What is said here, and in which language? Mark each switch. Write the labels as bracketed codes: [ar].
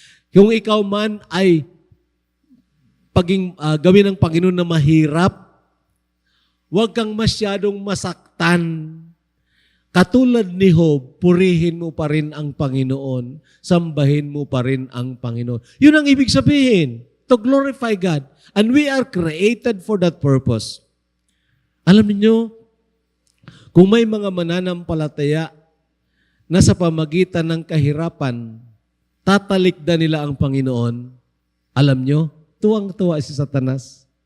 [tl] Kung ikaw man ay gawin ng Panginoon na mahirap, huwag kang masyadong masaktan. Katulad ni Job, purihin mo pa rin ang Panginoon, sambahin mo pa rin ang Panginoon. Yun ang ibig sabihin, [en] to glorify God. And we are created for that purpose. [tl] Alam niyo, kung may mga mananampalataya na sa pamagitan ng kahirapan, tatalikdan nila ang Panginoon, alam niyo, tuwang-tuwa si Satanas.